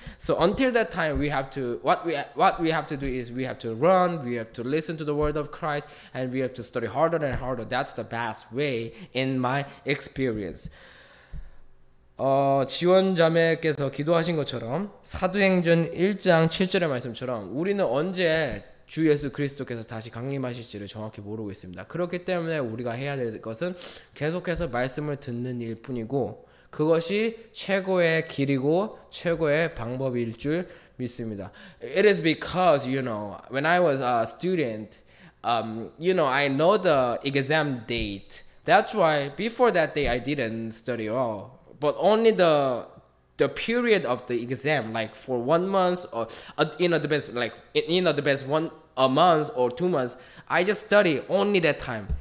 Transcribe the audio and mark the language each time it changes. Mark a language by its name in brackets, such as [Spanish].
[English] So until that time, what we have to do is we have to run, we have to listen to the word of Christ, and we have to study harder and harder. That's the best way in my experience. [Korean] 지원 자매께서 기도하신 것처럼 사도행전 1장 7절의 말씀처럼 우리는 언제 주 예수 그리스도께서 다시 강림하실지를 정확히 모르고 있습니다. 그렇기 때문에 우리가 해야 될 것은 계속해서 말씀을 듣는 일 뿐이고 그것이 최고의 길이고 최고의 방법일 줄 믿습니다. [English] It is because, when I was a student, I know the exam date. That's why before that day I didn't study all. But only the period of the exam, like for 1 month or the best a month or 2 months, I just study only that time.